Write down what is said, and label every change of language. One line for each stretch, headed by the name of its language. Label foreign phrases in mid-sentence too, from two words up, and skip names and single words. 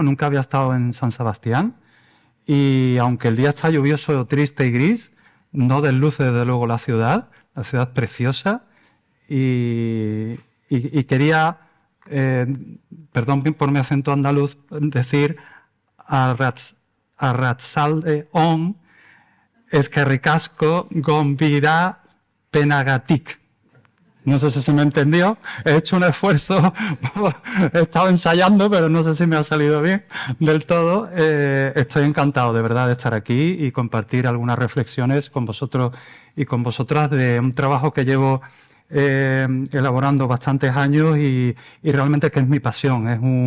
Spanish: Nunca había estado en San Sebastián y aunque el día está lluvioso, triste y gris, no desluce desde luego la ciudad preciosa y quería, perdón por mi acento andaluz, decir
Basque: arratsalde on, eskerrik asko, gonbida penagatik.
Spanish: No sé si se me entendió. He hecho un esfuerzo, he estado ensayando, pero no sé si me ha salido bien del todo. Estoy encantado, de verdad, de estar aquí y compartir algunas reflexiones con vosotros y con vosotras de un trabajo que llevo elaborando bastantes años y realmente que es mi pasión.